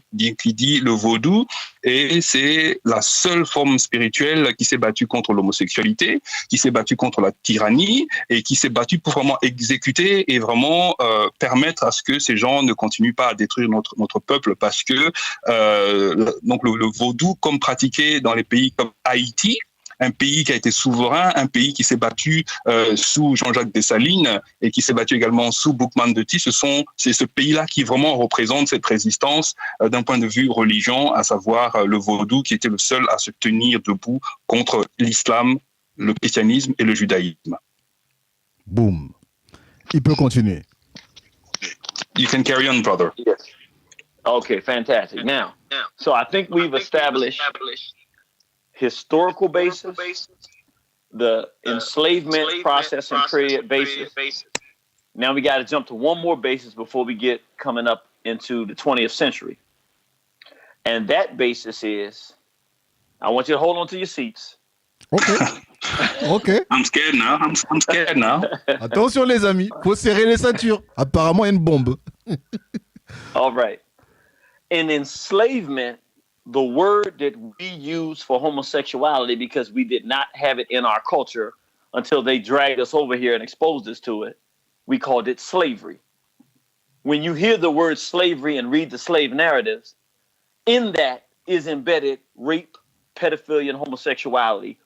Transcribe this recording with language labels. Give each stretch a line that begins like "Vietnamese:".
French: Il dit le vaudou, et c'est la seule forme spirituelle qui s'est battue contre l'homosexualité, qui s'est battue contre la tyrannie et qui s'est battue pour vraiment exécuter et vraiment permettre à ce que ces gens ne continuent pas à détruire notre peuple, parce que donc le vaudou, comme pratiqué dans les pays comme Haïti, un pays qui a été souverain, un pays qui s'est battu sous Jean-Jacques Dessalines et qui s'est battu également sous Boukman de Ty. C'est ce pays-là qui vraiment représente cette résistance d'un point de vue religion, à savoir le vaudou, qui était le seul à se tenir debout contre l'islam, le christianisme et le judaïsme. Boum. Il peut continuer.
English: You can carry on, brother. Yes. Okay, fantastic. Now, so I think we've established historical basis, the enslavement process and period basis. Now we got to jump to one more basis before we get coming up into the 20th century. And that basis is, I want you to hold on to your seats. Okay. Okay. I'm scared now. I'm scared now.
French: Attention les amis, faut serrer les ceintures. Apparemment, il y a une bombe.
English: All right. In enslavement, the word that we use for homosexuality, because we did not have it in our culture until they dragged us over here and exposed us to it, we called it slavery. When you hear the word slavery and read the slave narratives, in that is embedded rape, pedophilia, and homosexuality.